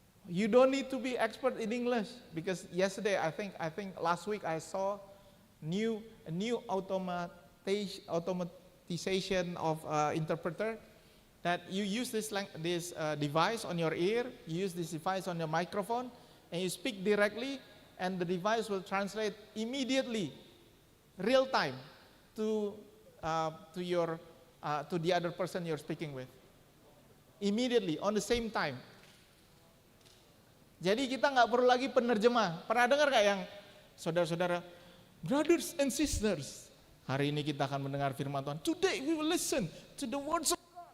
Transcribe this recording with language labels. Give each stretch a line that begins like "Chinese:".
English: You don't need to be expert in English because yesterday I think last week I saw a new automatization of interpreter that you use this device on your ear, you use this device on your microphone, and you speak directly, and the device will translate immediately, real time, to your to the other person you're speaking with. Immediately, on the same time.
Indonesian: Jadi kita nggak perlu lagi penerjemah. Pernah dengar nggak yang saudara-saudara,
English: brothers and sisters,
Indonesian: hari ini kita akan mendengar firman Tuhan.
English: Today we will listen to the words of God.